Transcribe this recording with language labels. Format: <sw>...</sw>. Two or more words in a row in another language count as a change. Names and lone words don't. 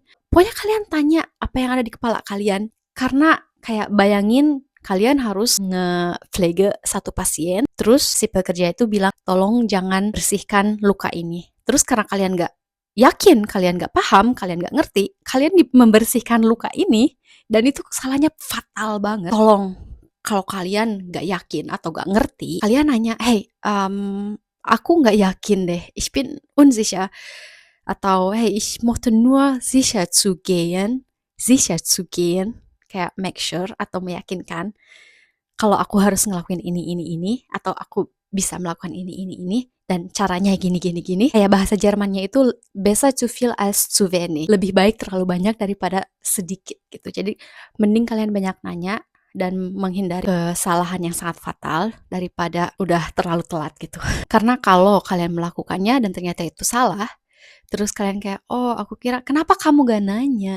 <id>Pokoknya kalian tanya apa yang ada di kepala kalian. Karena kayak bayangin kalian harus nge-flege satu pasien, terus si pekerja itu bilang, tolong jangan bersihkan luka ini. Terus karena kalian gak yakin, kalian gak paham, kalian gak ngerti, kalian membersihkan luka ini, dan itu kesalahannya fatal banget. Tolong, kalau kalian gak yakin atau gak ngerti, kalian nanya, hey, aku gak yakin deh,</id> <de>ich bin unsicher. Atau, hey, ich möchte nur sicher zu gehen,</de> <id>kayak</id> <en>make sure</en> <id>atau meyakinkan kalau aku harus ngelakuin ini, atau aku bisa melakukan ini, dan caranya gini. Kayak bahasa Jermannya itu</id> <de>besser zu viel als zu wenig.</de> <id>Lebih baik terlalu banyak daripada sedikit gitu. Jadi mending kalian banyak nanya dan menghindari kesalahan yang sangat fatal daripada udah terlalu telat gitu. Karena kalau kalian melakukannya dan ternyata itu salah, terus kalian kayak, oh aku kira, kenapa kamu gak nanya?</id>